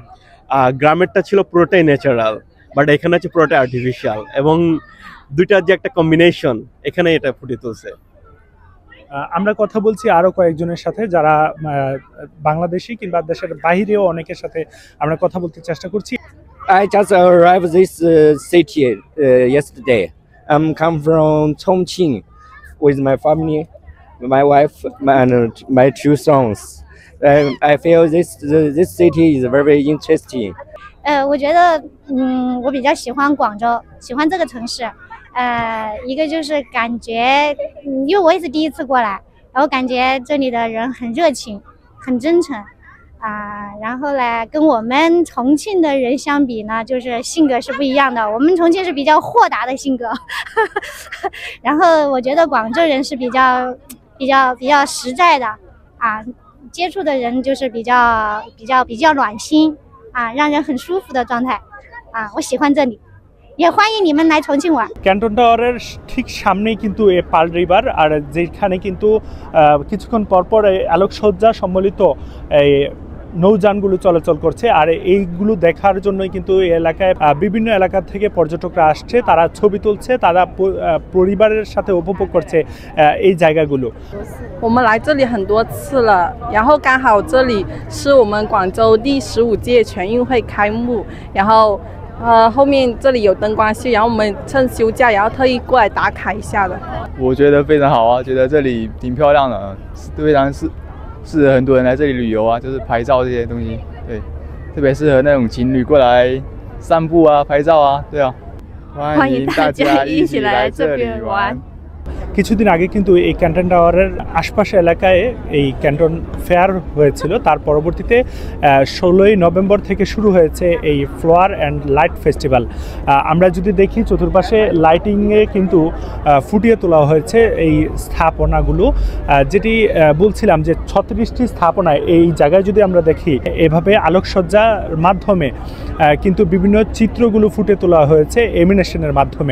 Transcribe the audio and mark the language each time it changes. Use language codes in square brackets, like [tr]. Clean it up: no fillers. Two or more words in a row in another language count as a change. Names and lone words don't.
[bn] গ্রামেরটা ছিল পুরোটাই ন্যাচারাল, বাট এখানে হচ্ছে পুরোটাই আর্টিফিশিয়াল এবং দুইটার যে একটা কম্বিনেশন এখানে এটা ফুটে তুলছে। আমরা কথা বলছি আরো কয়েকজনের সাথে যারা বাংলাদেশি কিংবা দেশের বাইরেও অনেকের সাথে আমরা কথা বলতে চেষ্টা করছি। [en] I just arrived this city yesterday. I'm come from Chongqing with my family, my wife, and my 2 sons. I feel this city is very interesting. [zh] 我觉得我比较喜欢广州，喜欢这个城市。一个就是感觉，因为我也是第一次过来，然后感觉这里的人很热情，很真诚。然后呢，跟我们重庆的人相比呢，就是性格是不一样的。我们重庆是比较豁达的性格，然后我觉得广州人是比较实在的接触的人就是比较暖心让人很舒服的状态我喜欢这里。也欢迎你们来重庆玩。 [bn] ক্যান্টন টাওয়ারের ঠিক সামনেই কিন্তু এই পার্ল রিভার, আর যেখানে কিন্তু কিছুক্ষণ পরপর আলোকসজ্জা সম্বলিত এই নৌযানগুলো চলাচল করছে। আর এইগুলো দেখার জন্যই কিন্তু এই এলাকায় বিভিন্ন এলাকা থেকে পর্যটকরা আসছে, তারা ছবি তুলছে, তারা পরিবারের সাথে উপভোগ করছে এই জায়গাগুলো। [zh] 我们来这里很多次了，然后刚好这里是我们广州第15届全运会开幕，然后后面这里有灯光秀，然后我们趁休假，然后特意过来打卡一下的。我觉得非常好啊，觉得这里挺漂亮的，非常适合很多人来这里旅游啊，就是拍照这些东西，对，特别适合那种情侣过来散步啊、拍照啊，对啊，欢迎大家一起来这里玩。 [bn] কিছুদিন আগে কিন্তু এই ক্যান্টন টাওয়ারের আশপাশে এলাকায় এই ক্যান্টন ফেয়ার হয়েছিল। তার পরবর্তীতে 16 নভেম্বর থেকে শুরু হয়েছে এই ফ্লাওয়ার অ্যান্ড লাইট ফেস্টিভ্যাল। আমরা যদি দেখি চতুর্পাশে লাইটিংয়ে কিন্তু ফুটিয়ে তোলা হয়েছে এই স্থাপনাগুলো, যেটি বলছিলাম যে 36টি স্থাপনায় এই জায়গায় যদি আমরা দেখি এভাবে আলোকসজ্জার মাধ্যমে কিন্তু বিভিন্ন চিত্রগুলো ফুটে তোলা হয়েছে এমিনেশনের মাধ্যমে।